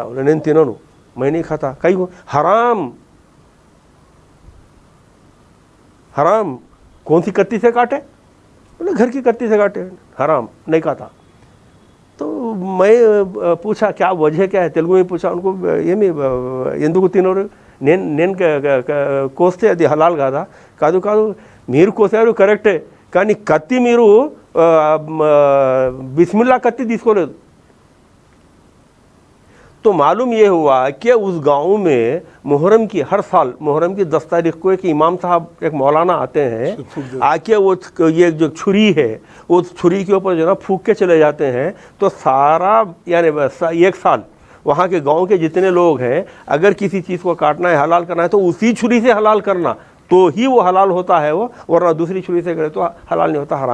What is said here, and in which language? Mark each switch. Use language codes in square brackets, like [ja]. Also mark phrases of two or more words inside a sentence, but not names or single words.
[ur] بولے نہیں تینوں میں نہیں کھاتا. کئی حرام, حرام کون سی کتی سے کاٹے؟ بولے گھر کی کتی سے کاٹے, حرام نہیں کھاتا. تو میں پوچھا کیا وجہ کیا ہے, تیلگو میں پوچھا ان کو. [te] یہ ఎందుకు తినరు, నేను కోస్తే అది హలాల్ కాదా? కాదు మీరు కోసారు కరెక్టే, కానీ కత్తి మీరు బిస్మిల్లా కత్తి తీసుకోలేదు. [ur] تو معلوم یہ ہوا کہ اس گاؤں میں محرم کی ہر سال محرم کی 10 تاریخ کو ایک امام صاحب ایک مولانا آتے ہیں, آ کے وہ یہ جو چھری ہے وہ چھری کے اوپر جو نا پھونک کے چلے جاتے ہیں. تو سارا یعنی ایک سال وہاں کے گاؤں کے جتنے لوگ ہیں اگر کسی چیز کو کاٹنا ہے حلال کرنا ہے تو اسی چھری سے حلال کرنا تو ہی وہ حلال ہوتا ہے, وہ ورنہ دوسری چھری سے کرے تو حلال نہیں ہوتا, حرام.